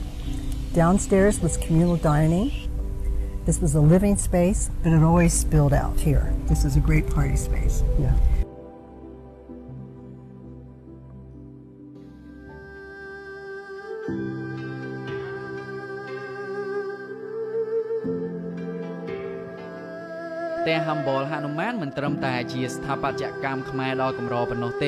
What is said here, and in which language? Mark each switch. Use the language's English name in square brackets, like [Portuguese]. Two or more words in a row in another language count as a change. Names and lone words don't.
[English] Downstairs was communal dining. This was a living space, but it always spilled out here. This is a great party space. Yeah. [Khmer] Te Humble ហនុមានមិនត្រឹមតែជាស្ថាបត្យកម្មខ្មែរដ៏កម្រប៉ុណ្ណោះទេ